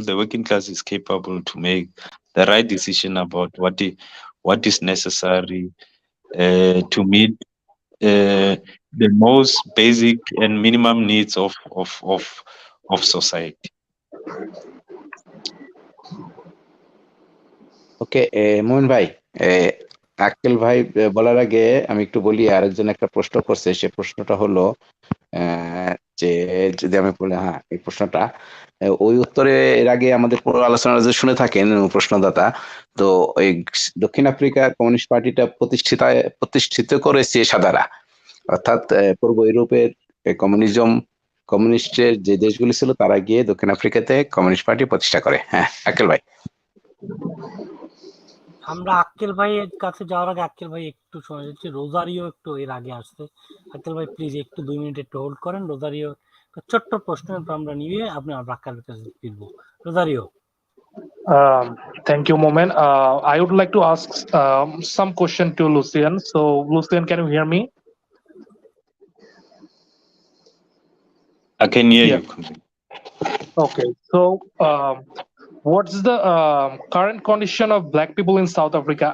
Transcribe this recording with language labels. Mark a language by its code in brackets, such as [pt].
[en] The working class is capable to make the right decision about what is necessary to meet the most basic and minimum needs of society. [bn] ওকে, মোহন ভাই, আক্কেল ভাই বলার আগে আমি একটু বলি, আরেকজন একটা প্রশ্ন করছে। সে প্রশ্নটা হলো যে, যদি আমি বলি, হ্যাঁ, এই প্রশ্নটা ওই উত্তরে এর আগে আমাদের পুরো আলোচনা যে শুনে থাকেন প্রশ্নদাতা, তো ওই দক্ষিণ আফ্রিকা কমিউনিস্ট পার্টিটা প্রতিষ্ঠিত করেছে সাদারা, অর্থাৎ পূর্ব ইউরোপের কমিউনিস্টের যে দেশগুলি ছিল তারা গিয়ে দক্ষিণ আফ্রিকাতে কমিউনিস্ট পার্টি প্রতিষ্ঠা করে। হ্যাঁ, আক্কেল ভাই। আমরা আক্কেল ভাইয়ের কাছে যাওয়ার আগে আক্কেল ভাই একটু শোনা যাচ্ছে রোজারিও একটু এর আগে আসছে। আক্কেল ভাই প্লিজ একটু 2 মিনিট একটু হোল্ড করেন। রোজারিও ছোট্ট প্রশ্ন আমরা নিয়ে আপনি আক্কেলের কাছে ফিরবো। Rosario. [en] Thank you, Momen. I would like to ask some question to Lucian. So, Lucian, can you hear me? I can hear Yeah. you. Okay. So, what's the current condition of Black people in South Africa?